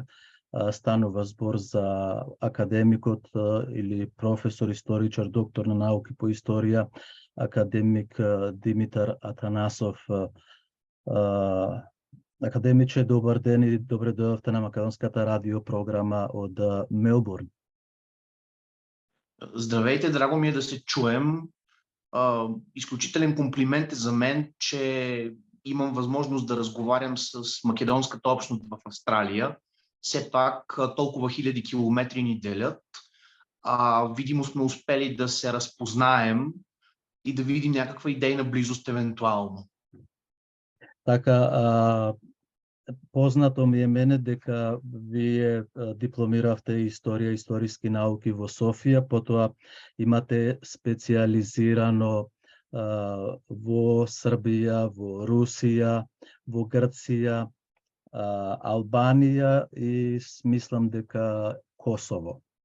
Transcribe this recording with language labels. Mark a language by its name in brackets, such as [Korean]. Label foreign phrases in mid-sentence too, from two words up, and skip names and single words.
[Macedonian] Станува збор за академикот или професор, историчар, доктор на науки по историја, академик Димитар Атанасов. Академиче, добар ден и добре дојдовте на македонската радиопрограма од Мелбурн. [Bulgarian] Здравейте, драго ми е да се чуем. Изключителен комплимент е за мен, че имам възможност да разговарям с македонската общност в Австралия. Все пак толкова хиляди километри ни делят. Видимо сме успели да се разпознаем и да видим някаква идейна близост евентуално. [Macedonian] Така, познато ми е мене дека вие дипломиравте историја, историски науки во Софија, потоа имате специализирано во Србија, во Русија, во Грција, Албанија и мислам дека Косово.